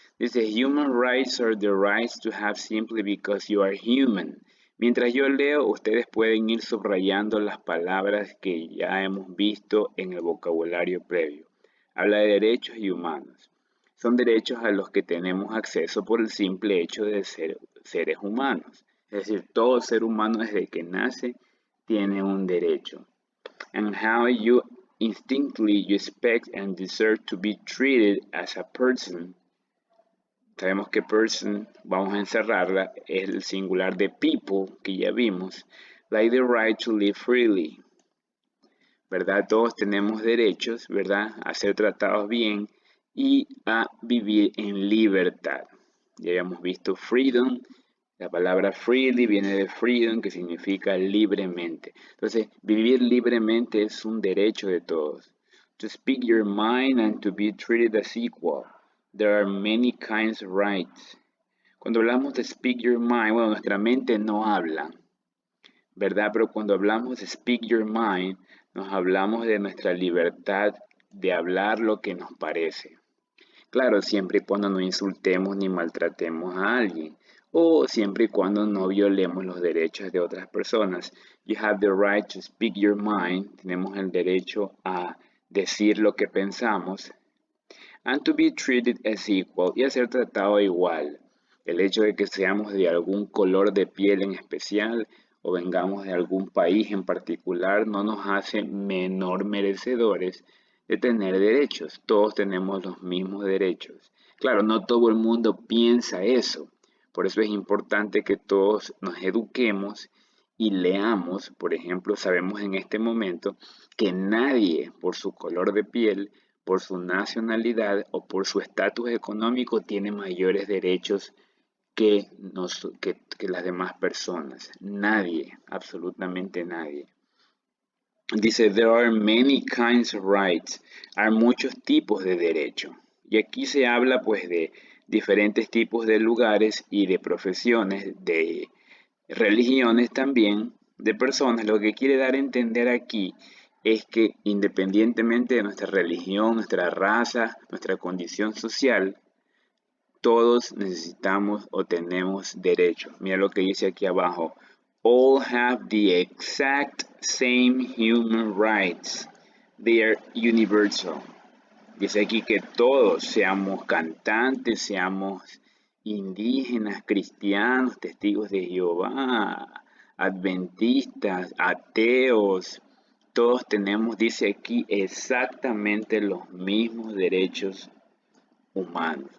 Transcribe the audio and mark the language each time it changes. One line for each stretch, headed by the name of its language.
English: Dice, human rights are the rights to have simply because you are human.
Spanish: Mientras yo leo, ustedes pueden ir subrayando las palabras que ya hemos visto en el vocabulario previo. Habla de derechos y humanos. Son derechos a los que tenemos acceso por el simple hecho de ser seres humanos. Es decir, todo ser humano desde que nace tiene un derecho.
English: And how you instinctively you expect and deserve to be treated as a person.
Spanish: Sabemos que person, vamos a encerrarla, es el singular de people que ya vimos.
English: Like the right to live freely. ¿Verdad?
Spanish: Todos tenemos derechos, ¿verdad? A ser tratados bien y a vivir en libertad. Ya habíamos visto freedom. La palabra freely viene de freedom, que significa libremente. Entonces, vivir libremente es un derecho de todos.
English: To speak your mind and to be treated as equal. There are many kinds of rights.
Spanish: Cuando hablamos de
English: speak your mind,
Spanish: bueno, nuestra mente no habla, ¿verdad? Pero cuando hablamos de
English: speak your mind,
Spanish: nos hablamos de nuestra libertad de hablar lo que nos parece. Claro, siempre y cuando no insultemos ni maltratemos a alguien, o siempre y cuando no violemos los derechos de otras personas.
English: You have the right to speak your mind.
Spanish: Tenemos el derecho a decir lo que pensamos.
English: And to be treated as equal,
Spanish: y a ser tratado igual. El hecho de que seamos de algún color de piel en especial o vengamos de algún país en particular no nos hace menor merecedores de tener derechos. Todos tenemos los mismos derechos. Claro, no todo el mundo piensa eso. Por eso es importante que todos nos eduquemos y leamos. Por ejemplo, sabemos en este momento que nadie por su color de piel, por su nacionalidad o por su estatus económico tiene mayores derechos que las demás personas. Nadie, absolutamente nadie.
English: Dice, there are many kinds of rights.
Spanish: Hay muchos tipos de derecho. Y aquí se habla pues de diferentes tipos de lugares y de profesiones, de religiones también, de personas. Lo que quiere dar a entender aquí es que independientemente de nuestra religión, nuestra raza, nuestra condición social, todos necesitamos o tenemos derechos. Mira lo que dice aquí abajo.
English: All have the exact same human rights. They are universal.
Spanish: Dice aquí que todos, seamos cantantes, seamos indígenas, cristianos, testigos de Jehová, adventistas, ateos, todos tenemos, dice aquí, exactamente los mismos derechos humanos.